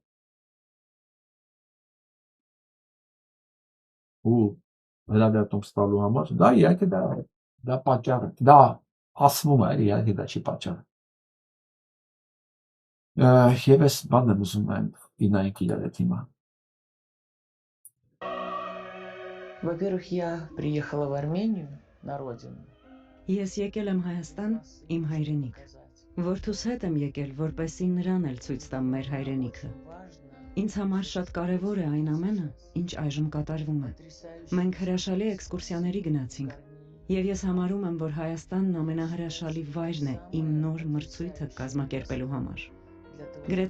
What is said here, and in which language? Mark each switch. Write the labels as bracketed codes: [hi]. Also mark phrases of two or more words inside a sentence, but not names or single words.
[hy] Ու հրավիրատոմս տալու համար, դա իհարկե դա պատճառ է, դա ասվում է, իհարկե դա չի պատճառը։ Եվ այս բանն եմ ուզում իրանք իրար հետ հիմա։ [ru] Во-первых, я приехала в Армению на родину. [hy] Ես եկել եմ Հայաստան, իմ հայրենիք։ Որդուս հետ եմ եկել, որպեսզի նրան էլ ցույց տամ մեր հայրենիքը։ Ինձ համար շատ կարևոր է այն ամենը, ինչ այժմ կատարվում է։ Մենք հրաշալի էքսկուրսիաների գնացինք, եւ ես համարում եմ, որ Հայաստանն ամենահրաշալի վայրն է իմ նոր մրցույթը կազմակերպելու համար։ Գրեթե